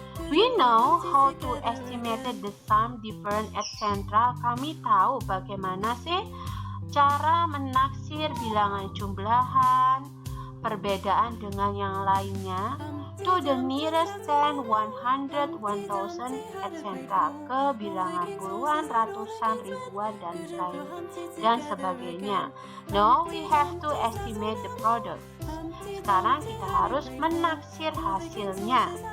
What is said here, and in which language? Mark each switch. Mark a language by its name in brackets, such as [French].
[English] We know how to estimate the sum, difference, etc. [Indonesian] Kami tahu bagaimana sih cara menaksir bilangan jumlahan, perbedaan dengan yang lainnya, [English] to the nearest 10, 100, 1000, etc. [Indonesian] ke bilangan puluhan, ratusan, ribuan, dan sebagainya. [English] Now we have to estimate the product. [Indonesian] Sekarang kita harus menaksir hasilnya.